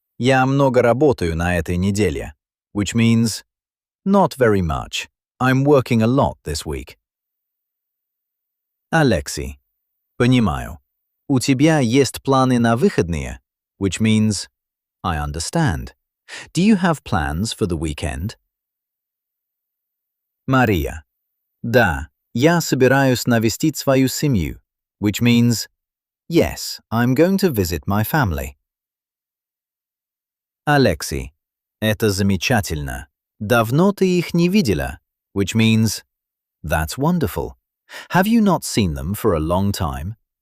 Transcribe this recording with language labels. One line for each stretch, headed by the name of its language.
Russian: Я много работаю на этой неделе.
English: Which means not very much. I'm working a lot this week.
Russian: Алексей. Понимаю. У тебя есть планы на выходные?
English: Which means I understand. Do you have plans for the weekend?
Russian: Мария. Да, я собираюсь навестить свою семью.
English: Which means yes, I'm going to visit my family.
Russian: Алексей. Это замечательно. Давно ты их не видела?
English: Which means that's wonderful. Have you not seen them for a long time?